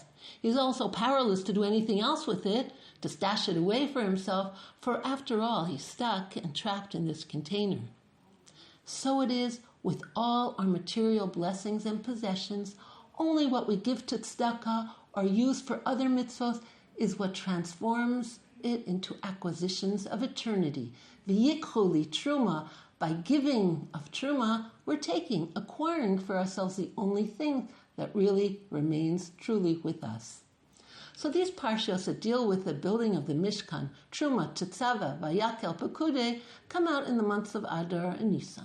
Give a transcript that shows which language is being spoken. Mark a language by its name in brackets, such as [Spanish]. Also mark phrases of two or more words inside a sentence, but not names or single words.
[English] He's also powerless to do anything else with it, to stash it away for himself, for after all, he's stuck and trapped in this container. So it is with all our material blessings and possessions. Only what we give to tzedakah or use for other mitzvot is what transforms it into acquisitions of eternity. [Hebrew] ויקחו לי תרומה, [English] by giving of Terumah, we're acquiring for ourselves the only thing that really remains truly with us. So these parshas that deal with the building of the Mishkan, Terumah, Tetzaveh, Vayakel, Pekudei, come out in the months of Adar and Nisan.